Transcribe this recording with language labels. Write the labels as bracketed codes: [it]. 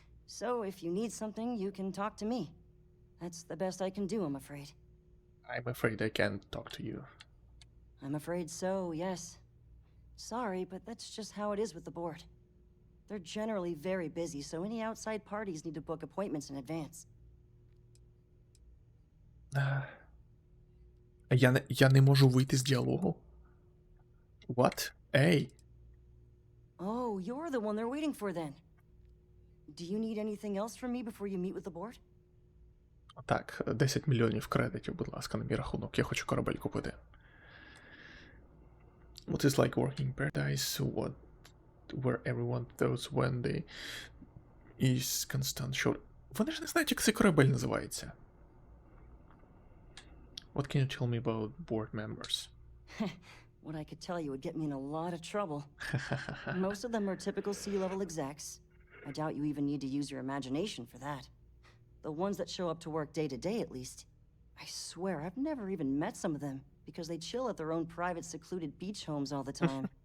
[en] So if you need something, you can talk to me. That's the best I can do, I'm afraid. I'm afraid I can't talk to you. I'm afraid so, yes. Sorry, but that's just how it is with the board. They're generally very busy, so any outside parties need to book appointments in advance. [uk] Я не можу вийти з діалогу? [en] What? Hey. Oh, you're the one they're waiting for then. Do you need anything else from me before you meet with the board? [uk] Так, 10 мільйонів кредитів, будь ласка, на мій рахунок. Я хочу корабель купити. [en] What is like working paradise? Where everyone thought when they is constant short. [uk] Вони ж не знають, як цей корабель називається. [en] What can you tell me about board members? What I could tell you would get me in a lot of trouble. Most of them are typical C-level execs. I doubt you even need to use your imagination for that. The ones that show up to work day to day, at least. I swear, I've never even met some of them, because they chill at their own private, secluded beach homes all the time.